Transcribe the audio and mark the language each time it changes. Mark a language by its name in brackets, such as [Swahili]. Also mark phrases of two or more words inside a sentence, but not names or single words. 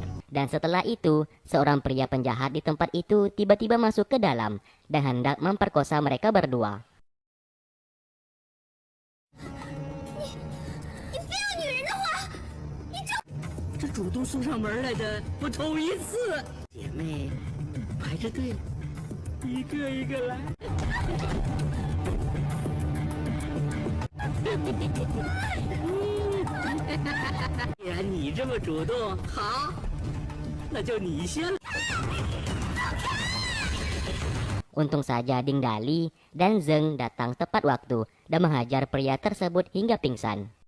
[Indonesian] Dan setelah itu, seorang pria penjahat di tempat itu tiba-tiba masuk ke dalam dan hendak memperkosa mereka berdua. [Chinese] 这主动送上门来的不头一次。姐妹，排着队，一个一个来。既然你这么主动，好，那就你先。 [Indonesian] Untung saja Ding Dali dan Zeng datang tepat waktu dan menghajar pria tersebut hingga pingsan.